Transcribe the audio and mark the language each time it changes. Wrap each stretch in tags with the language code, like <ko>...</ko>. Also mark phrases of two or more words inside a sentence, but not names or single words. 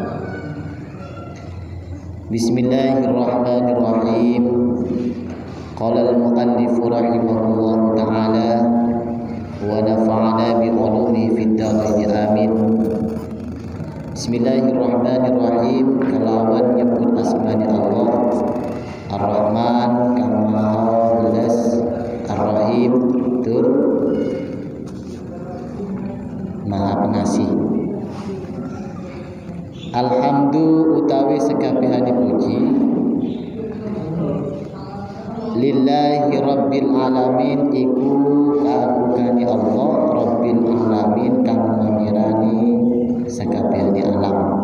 <ar>Bismillahirrahmanirrahim. قال المؤلف رحمه الله تعالى ونفعنا بعلومه في الدارين آمين. Bismillahirrahmanirrahim.</ar> <jv>Kalawan nyebut asmani Allah Ar-Rahman kang Maha Welas, Ar-Rahim tur Maha Pengasih. Alhamdu utawi sekabehane puji</jv> <ar>لله رب العالمين</ar> <jv>iku kagungane Allah</jv> <ar>رب العالمين</ar> <jv>kang mamirani sakabehane alam.</jv>